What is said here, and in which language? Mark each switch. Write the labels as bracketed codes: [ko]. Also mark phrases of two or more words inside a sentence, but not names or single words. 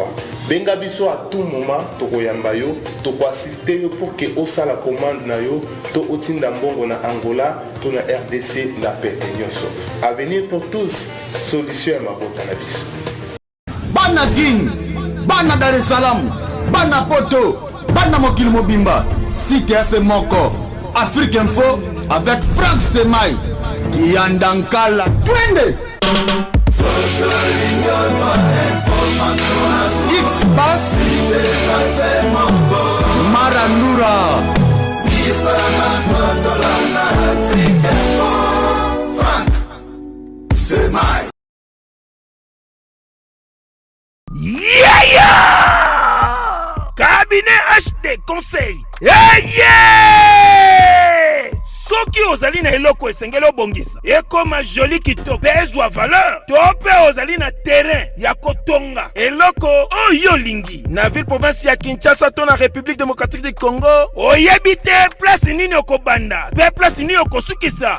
[ln] Benga biso [fr] à tout moment [ln] tokoyamba yo, toko assister yo [fr] pour que [ln] osala commande na yo, to otinda mbongo na Angola, to na RDC na pete nyonso. [fr] Avenir pour tous, [ln] solution ya mabota na biso. Bana King, bana Dar es Salaam, bana Poto, bana Mokili Mobimba, site ya Semoko, Afrique Info avec Frank Stemai, Yandankala, twende! X-Bass Marandura Frank Stemai. Cabinet HD Conseil. Soki ozali na eloko esengeli obongisa ekoma joli kitoko pe ezwa valeur to pe ozali na terrain ya kotonga eloko oyo lingi na [fr] ville province [ln] ya Kinshasa to na République démocratique du Congo oyebi te place nini okobanda pe place nini okosukisa.